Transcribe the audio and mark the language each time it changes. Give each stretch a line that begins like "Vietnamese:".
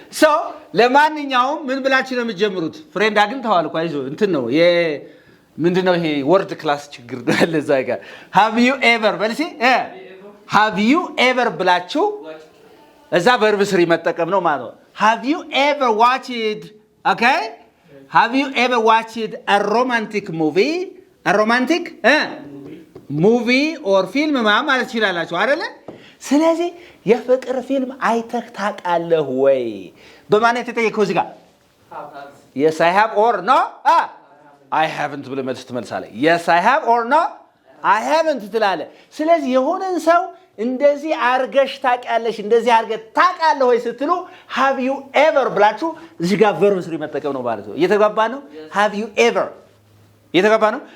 Amharic: So ለማንኛውም ምን ብላችሁ ነው የምትጀምሩት? ፍሬንድ አግኝተዋል እኮ አይዞህ። እንትን ነው ምንድነው ይሄ ወርድ ክላስ ችግር አለ እዛ ጋር።
English: Have you ever
Amharic: በልሲ Have you ever ብላችሁ እዛ ቨርብ ስሪ መጠቀም ነው ማለት ነው።
English: Have you ever watched? Okay? Have you ever watched a romantic movie? A romantic movie or film
Amharic: ማለት ይችላልላችሁ አይደለ? ስለዚህ የፍቅር ፊልም አይተህ ታውቃለህ ወይ? በማን የተጠየቀው እዚህ ጋር?
English: Yes I have or no? I haven't
Amharic: ብለህ መልስ ትመልሳለህ።
English: Yes I have or no? I haven't
Amharic: ትላለህ። ስለዚህ የሆነን ሰው እንደዚህ አርገሽ ታውቂያለሽ እንደዚህ አርገህ ታውቃለህ ወይ ስትሉ
English: have you ever
Amharic: ብላችሁ እዚህ ጋር ቨርብ ስሪ መጠቀም ነው ማለት ነው። እየተግባባ ነው?
English: have you ever
Amharic: እየተግባባ ነው?